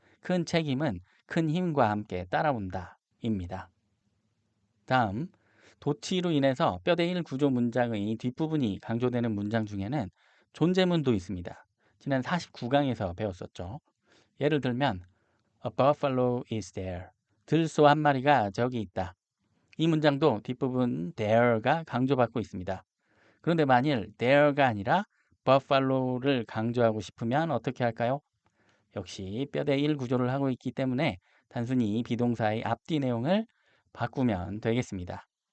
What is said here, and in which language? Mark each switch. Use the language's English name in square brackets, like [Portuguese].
[Korean] 큰 책임은 큰 힘과 함께 따라온다 입니다. 다음, 도치로 인해서 뼈대 1 구조 문장의 뒷부분이 강조되는 문장 중에는 존재문도 있습니다. 지난 49강에서 배웠었죠. 예를 들면 [English] A buffalo is there. [Korean] 들소 한 마리가 저기 있다. 이 문장도 뒷부분 there가 강조받고 있습니다. 그런데 만일 there가 아니라 buffalo를 강조하고 싶으면 어떻게 할까요? 역시 뼈대 1 구조를 하고 있기 때문에 단순히 비동사의 앞뒤 내용을 바꾸면 되겠습니다.